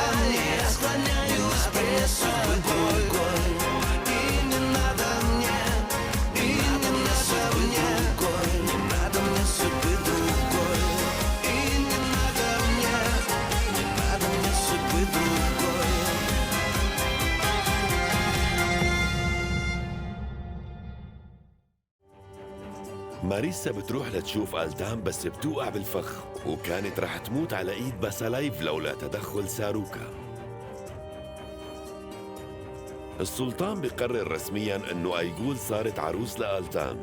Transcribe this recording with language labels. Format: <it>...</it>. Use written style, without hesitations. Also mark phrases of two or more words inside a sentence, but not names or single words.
<ru>Я склоняюсь пред тобой. И не надо мне, и не надо мне, не надо мне судьбы другой. И не надо мне, не надо мне судьбы другой.</ru> <ar>ماريسا بتروح لتشوف ألتام بس بتوقع بالفخ، وكانت رح تموت على إيد باسالايف لولا تدخل ساروكا. السلطان بيقرر رسمياً أنه أيغول صارت عروس لألتام.</ar>